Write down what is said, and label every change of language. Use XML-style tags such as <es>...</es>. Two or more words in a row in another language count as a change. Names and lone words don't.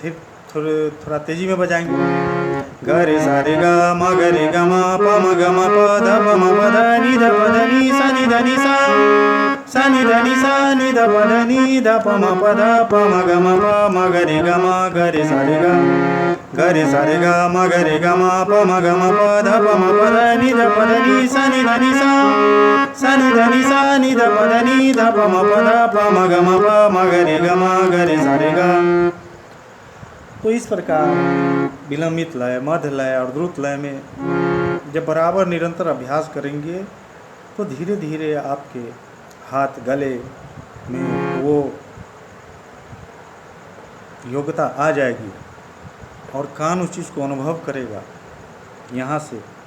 <hi>उसको थोड़ा तेजी में बजाएंगे। ग रे सा रे गा मा ग रे गा मा पा मा ग मा प ध प म प ध नि ध प ध नि सा नि ध नि सा सा नि ध नि सा नि ध प ध नि ध प म प ध प म ग म प म ग रे गा मा ग रे सा रे गा ग रे सा रे गा मा ग रे गा मा प म ग म प ध प म प ध नि ध प ध नि सा नि ध नि सा सा नि ध नि सा नि ध प ध नि ध प म प ध प म ग म प म ग रे गा मा ग रे सा रे गा। तो इस प्रकार विलंबित लय, मध्य लय और द्रुत लय में जब बराबर निरंतर अभ्यास करेंगे तो धीरे धीरे आपके हाथ गले में वो योग्यता आ जाएगी और कान उस चीज़ को अनुभव करेगा यहाँ से।</hi>